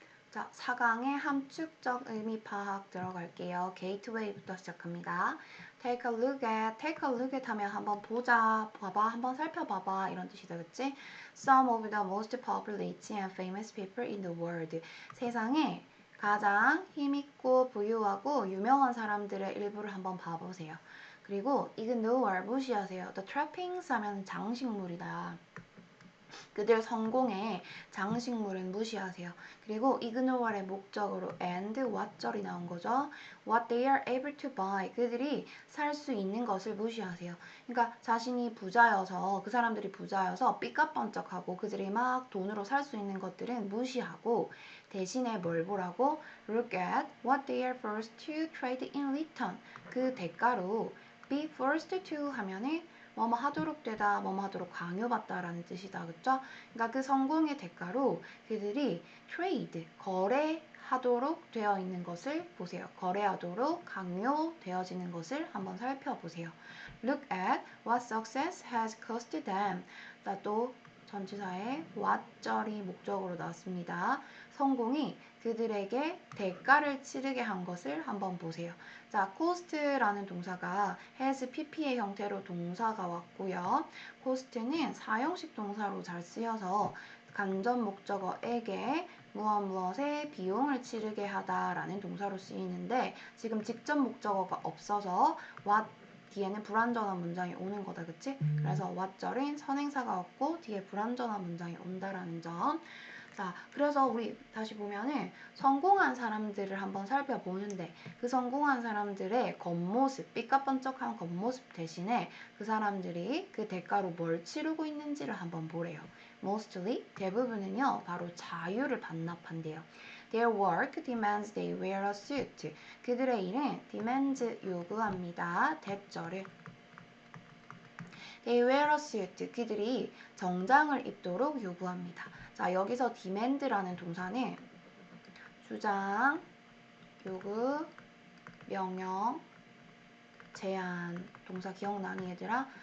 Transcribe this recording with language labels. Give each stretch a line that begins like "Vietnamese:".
Korean: 자, 4강의 함축적 의미 파악 들어갈게요. 게이트웨이부터 시작합니다.
English: Take a look at
Korean: 하면 한번 보자, 봐봐, 한번 살펴봐봐 이런 뜻이다, 그치?
English: Some of the most popular and famous people in the world.
Korean: 세상에 가장 힘있고 부유하고 유명한 사람들의 일부를 한번 봐보세요. 그리고 ignore, 무시하세요.
English: The trappings
Korean: 하면 장식물이다. 그들 성공의 장식물은 무시하세요. 그리고 ignore의 목적으로 and what절이 나온 거죠.
English: What they are able to buy.
Korean: 그들이 살 수 있는 것을 무시하세요. 그러니까 자신이 부자여서 그 사람들이 부자여서 삐까뻔쩍하고 그들이 막 돈으로 살 수 있는 것들은 무시하고 대신에 뭘 보라고?
English: Look at what they are forced to trade in return.
Korean: 그 대가로 be forced to 하면은 뭐뭐 하도록 되다, 뭐뭐 하도록 강요받다라는 뜻이다. 그쵸? 그러니까 그 성공의 대가로 그들이 trade, 거래하도록 되어 있는 것을 보세요. 거래하도록 강요되어지는 것을 한번 살펴보세요.
English: Look at what success has cost them.
Korean: 또 전치사의 what절이 목적으로 나왔습니다. 성공이 그들에게 대가를 치르게 한 것을 한번 보세요. 자, cost라는 동사가 has pp의 형태로 동사가 왔고요. cost는 사형식 동사로 잘 쓰여서 간접 목적어에게 무엇무엇의 비용을 치르게 하다라는 동사로 쓰이는데 지금 직접 목적어가 없어서 what 뒤에는 불완전한 문장이 오는 거다, 그치? 그래서 what절인 선행사가 왔고 뒤에 불완전한 문장이 온다라는 점. 자, 그래서 우리 다시 보면은 성공한 사람들을 한번 살펴보는데 그 성공한 사람들의 겉모습, 삐까뻔쩍한 겉모습 대신에 그 사람들이 그 대가로 뭘 치르고 있는지를 한번 보래요. Mostly, 대부분은요, 바로 자유를 반납한대요.
English: Their work demands they wear a suit.
Korean: 그들의 일은 demands 요구합니다. 대절을.
English: They wear a suit.
Korean: 그들이 정장을 입도록 요구합니다. 자, 여기서 demand라는 동사는 주장, 요구, 명령, 제한, 동사 기억나니 얘들아?